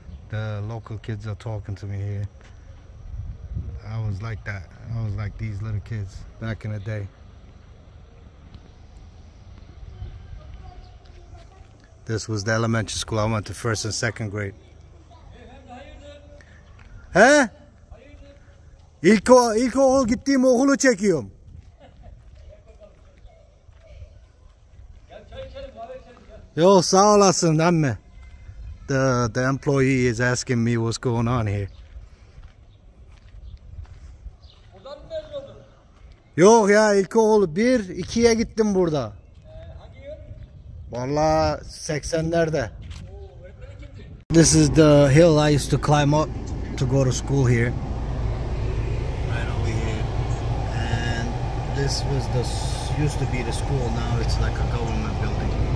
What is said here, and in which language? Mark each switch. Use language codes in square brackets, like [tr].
[en] The local kids are talking to me here. I was like that. I was like these little kids back in the day. This was the elementary school I went to, first and second grade. He? [tr] İlkokul gittiğim okulu çekiyorum. Yo, sağ olasın amme. [en] The employee is asking me what's going on here. [tr] Yok ya, ilkokul 1-2'ye gittim burada. Vallahi 80'lerde. [en] This is the hill I used to climb up to go to school here. Right over here. And this was used to be the school. Now it's like a government building.